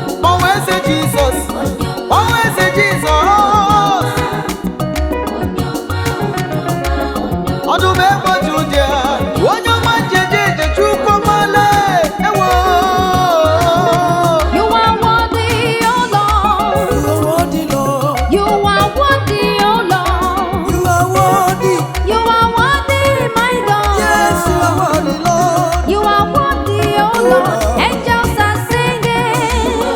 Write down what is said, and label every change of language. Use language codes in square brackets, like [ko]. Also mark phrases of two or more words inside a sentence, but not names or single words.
[ig] Ọnwa eze Jizọs, ọnwa eze Jizọs. Ọdụm egbe otu ụdị a, onye ọma njeje eje Chukwu ọma lee, ewo. [en] You are worthy, O Lord. You are worthy, Lord. You are worthy, O Lord. You are worthy. You are worthy, my God. Yes, you are worthy, Lord. You are worthy, O Lord. Angels are singing.